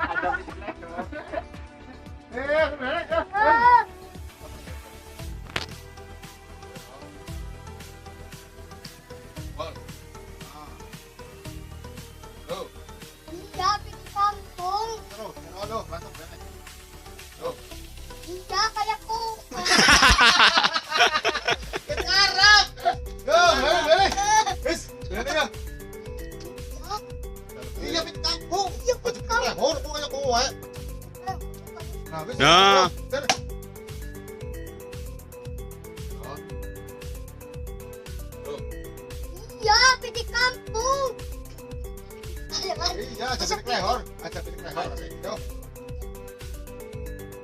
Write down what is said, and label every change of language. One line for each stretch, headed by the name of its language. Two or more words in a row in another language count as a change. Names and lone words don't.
Javanese: Iya, pitik kampung.
Indonesian: Iya, kayak kuat. Nah.
Javanese: Iya, pitik kampung. Iya, aja pitik lehor. Aja pitik lehor. Yo.